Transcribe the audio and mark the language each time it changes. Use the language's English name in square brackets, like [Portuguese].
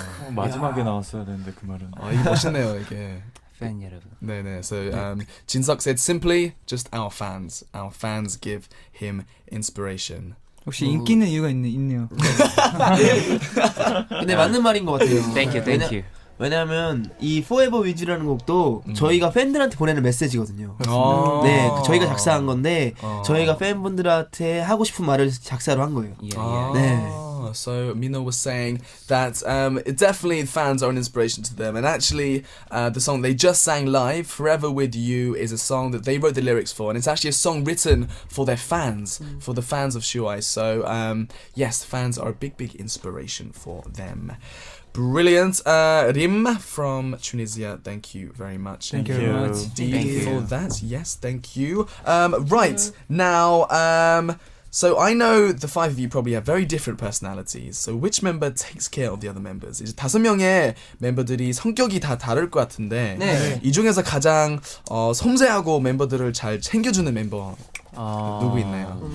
[Korean] 마지막에 나왔어야 되는데 그 말은. 이게 멋있네요 이게. 팬 여러분. 네네. [English] So Jinsuk said simply, just our fans. Our fans give him inspiration. [Korean] 혹시 인기 있는 이유가 있네요. 근데 맞는 말인 것 같아요. [English] Thank you. [Korean] 왜냐하면 이 Forever With You라는 곡도 저희가 팬들한테 보내는 메시지거든요. 네, 저희가 작사한 건데 저희가 팬분들한테 하고 싶은 말을 작사로 한 거예요. 네. [English] So Mino was saying that definitely fans are an inspiration to them, and actually the song they just sang live, Forever With You, is a song that they wrote the lyrics for, and it's actually a song written for their fans, for the fans of Shu-I. So yes, fans are a big inspiration for them. Brilliant. Rim from Tunisia, thank you very much. Thank you very much. Indeed for that. Yes, thank you. Right, now, so I know the five of you probably have very different personalities. So which member takes care of the other members? [Korean] 이제 5명의 멤버들이 성격이 다 다를 것 같은데 이 중에서 가장 섬세하고 멤버들을 잘 챙겨주는 멤버 누구 있나요?